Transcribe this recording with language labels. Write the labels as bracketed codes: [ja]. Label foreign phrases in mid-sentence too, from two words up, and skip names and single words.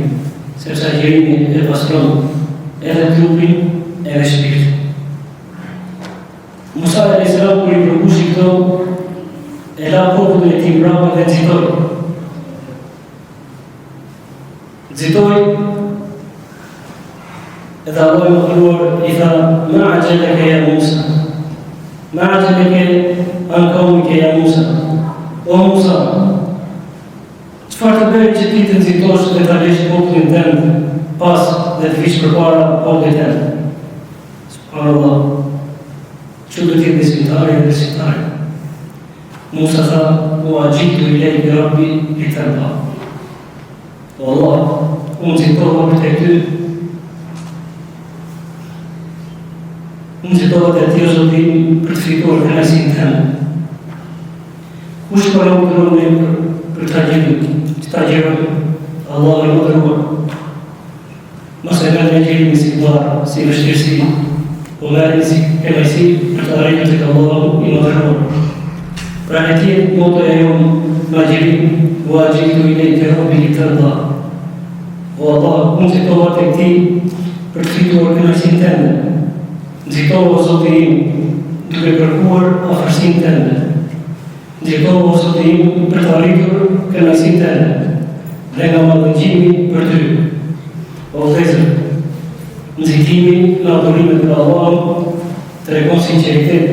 [sq] Sepse agjerimi e pastron edhe trupin edhe shpirtin. Musa alayhis salam kur i përkushi këto, e la popullin e tij mbrapa dhe nxitoi. Edhe Allah i mëdhëruar i tha: [ar] "ما أعجلك يا موسى ما أعجلك عن قومك يا موسى." [sq] O Musa, çfarë të bëri që ti të nxitosh dhe ta lësh popullin tënd pas dhe të vish përpara popullit tënd? Subhanallah. Çu do të jetë besimtari dhe besimtari. Musa tha: [ar] "و عجلت إليك رب لترضى." [sq] O Allah, unë nxitova për ty. Unë nxitova të ty, o Zotin, për të fituar kënaqësinë tënde. Kush po na urdhëron për ta agjerojmë? Allahu i mëdhëruar. Mos e merrni agjerimin si barë, si vështirësi, po merrni si kënaqësi për të arritur tek Allahu i mëdhëruar. Pra ne tjetë motoja jonë në agjerim, [ar] و عجلت إليك رب لترضى. [sq] O Allah, unë nxitova tek ti për të fituar kënaqësinë tënde. Nxitova, o Zoti im, duke kërkuar afërsinë tënde. Nxitova, o Zoti im, për të arritur kënaqësinë tënde dhe nga mallëngjimi për ty. O vëllezër, nxitimi në adhurimet për Allahun tregon sinqeritet.